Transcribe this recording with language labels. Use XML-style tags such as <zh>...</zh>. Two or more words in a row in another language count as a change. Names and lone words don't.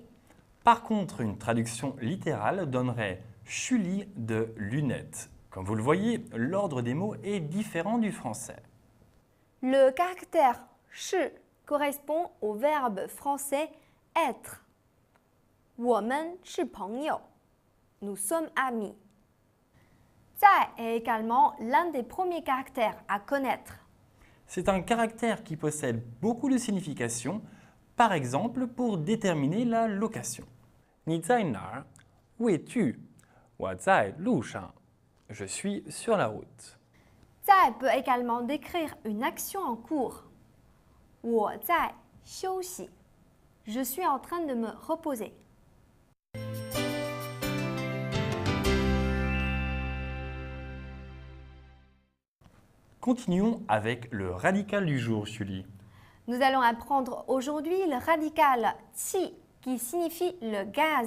<fr>Par contre, une traduction littérale donnerait Julie de lunettes. Comme vous le voyez, l'ordre des mots est différent du français. Le caractère shi correspond au verbe français être.</fr> <zh>我们是朋友.</zh> <fr>nous sommes amis. Zai est également l'un des premiers caractères à connaître. C'est un caractère qui possède beaucoup de significations, par exemple pour déterminer la location.</fr> <zh>你在哪儿？</zh> <fr>où es-tu？</fr> <zh>我在路上。</zh> <fr>Je suis sur la route. Zai peut également décrire une action en cours.</fr> <zh>我在休息.</zh> <fr>Je suis en train de me reposer. Continuons avec le radical du jour, Julie. Nous allons apprendre aujourd'hui le radical qi qui signifie le gaz.</fr>